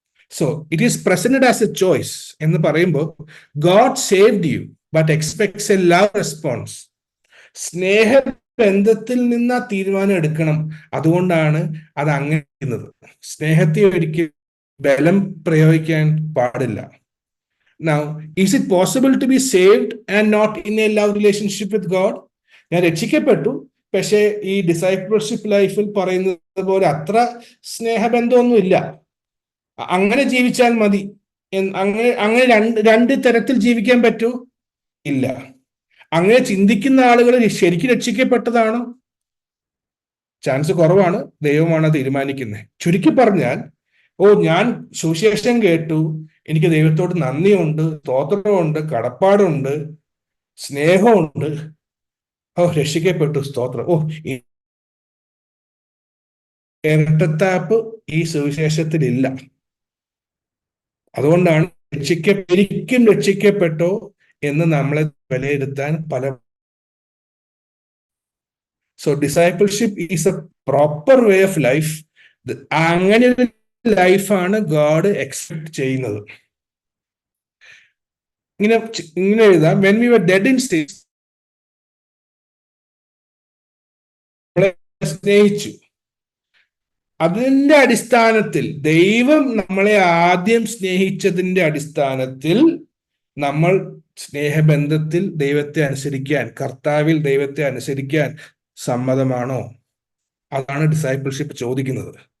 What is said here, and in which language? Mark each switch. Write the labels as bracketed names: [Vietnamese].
[English] so it is presented as a choice [Malayalam] എന്ന് പറയുമ്പോൾ [English] God saved you but expects a love response. [Malayalam] സ്നേഹബന്ധത്തിൽ നിന്ന് ആ തീരുമാനം എടുക്കണം. അതുകൊണ്ടാണ് അത് അങ്ങനെ ചെയ്യുന്നത്. സ്നേഹത്തെ ഒരിക്കലും ബലം പ്രയോഗിക്കാൻ പാടില്ല. [English] Now, is it possible to be saved and not in a love relationship with God? [Malayalam] ഞാൻ രക്ഷിക്കപ്പെട്ടു, പക്ഷെ ഈ ഡിസൈപ്പിൾഷിപ്പ് ലൈഫിൽ പറയുന്നത് പോലെ അത്ര സ്നേഹബന്ധമൊന്നും ഇല്ല, അങ്ങനെ ജീവിച്ചാൽ മതി, അങ്ങനെ രണ്ട് തരത്തിൽ ജീവിക്കാൻ പറ്റൂ? ഇല്ല. അങ്ങനെ ചിന്തിക്കുന്ന ആളുകൾ ശരിക്കും രക്ഷിക്കപ്പെട്ടതാണോ? ചാൻസ് കുറവാണ്. ദൈവമാണ് തീരുമാനിക്കുന്നത്. ചുരുക്കി പറഞ്ഞാൽ, ഞാൻ സുവിശേഷം കേട്ടു, എനിക്ക് ദൈവത്തോട് നന്ദിയുണ്ട്, സ്തോത്രമുണ്ട്, കടപ്പാടുണ്ട്, സ്നേഹമുണ്ട്, രക്ഷിക്കപ്പെട്ടു, സ്തോത്രം. ഇരട്ടത്താപ്പ് ഈ സുവിശേഷത്തിലില്ല. അതുകൊണ്ടാണ് ശരിക്കും രക്ഷിക്കപ്പെട്ടോ എന്ന് നമ്മളെ വിലയിരുത്താൻ പല. [English] So discipleship is a proper way of life. [Malayalam] അങ്ങനെ ഒരു ലൈഫാണ് ഗോഡ് എക്സ്പെക്ട് ചെയ്യുന്നത്. ഇങ്ങനെ എഴുതാം, [English] when we were dead in sins, [Malayalam] സ്നേഹിച്ചു. അതിന്റെ അടിസ്ഥാനത്തിൽ, ദൈവം നമ്മളെ ആദ്യം സ്നേഹിച്ചതിന്റെ അടിസ്ഥാനത്തിൽ നമ്മൾ സ്നേഹബന്ധത്തിൽ ദൈവത്തെ അനുസരിക്കാൻ, കർത്താവിൽ ദൈവത്തെ അനുസരിക്കാൻ സമ്മതമാണോ? അതാണ് ഡിസൈപ്പിൾഷിപ്പ് ചോദിക്കുന്നത്.